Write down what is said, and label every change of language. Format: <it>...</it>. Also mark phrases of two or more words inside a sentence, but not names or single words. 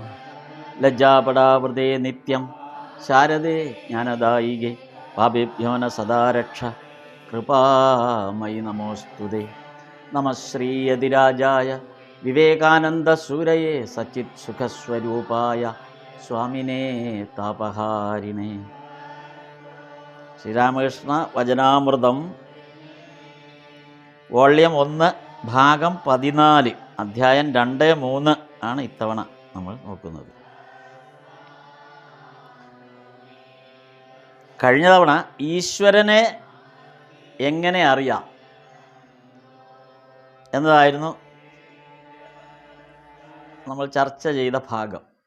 <sa>लज्जापडावृते नित्यं शारदे ज्ञानदायिगे पापेभ्यो न सदा रक्ष कृपामयि नमोऽस्तुते। नमः श्रीयतिराजाय विवेकानन्दसूरये सच्चित्सुखस्वरूपाय स्वामिने तापहारिणे।</sa> <ml>ശ്രീരാമകൃഷ്ണ വചനാമൃതം വോള്യം 1 ഭാഗം 14 അധ്യായം 2-3 ആണ് ഇത്തവണ നമ്മൾ നോക്കുന്നത്. കഴിഞ്ഞ തവണ ഈശ്വരനെ എങ്ങനെ അറിയാം എന്നതായിരുന്നു നമ്മൾ ചർച്ച ചെയ്ത ഭാഗം.</ml>